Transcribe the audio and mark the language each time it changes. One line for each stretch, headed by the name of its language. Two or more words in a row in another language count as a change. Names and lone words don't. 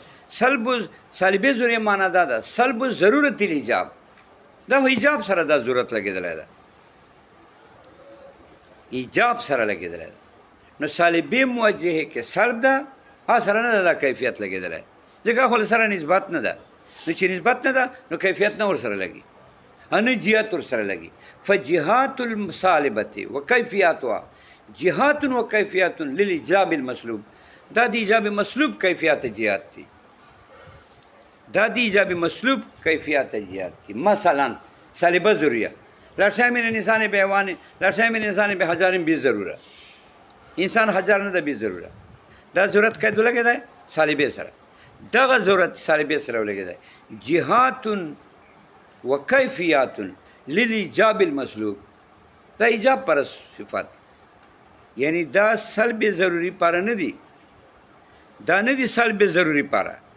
Pashto: سالبي ضروري معنا دا ده
Arabic: سلب ضرورت الایجاب،
Pashto: دا ایجاب سره دا ضرورت لګېدلی ده، ایجاب سره لګېدلی ده. نو سالبي موجهې کې سلب ده، سره نه ده دا کیفیت لګېدلی، ځکه خو سره نسبت نه ده. نو چې نسبت نه ده نو کیفیت نه ورسره لګي، نه جهات ورسره لګي.
Arabic: فجهات المسالبة و کیفیاتها جهات و کیفیات للایجاب المسلوب.
Pashto: دا د ایجاب مسلوب کیفیت جهات دي. دا د ایجاب مسلوب کیفیات جهات دي. مثلا سالبه ضروریه
Arabic: لا شیء من الانسان بحیوان لا شیء من الانسان بحجر بضروره
Pashto: انسان حجر نه ده بضروره دا ضرورت قید لګی دی سالبه سره دغه ضرورت سالبه سره ولګی دی
Arabic: جهات و کیفیات للایجاب المسلوب
Pashto: دا ایجاب پر صفات یعنی دا سلب ضروری پاره نه دی دا نه دی سلب ضروری پاره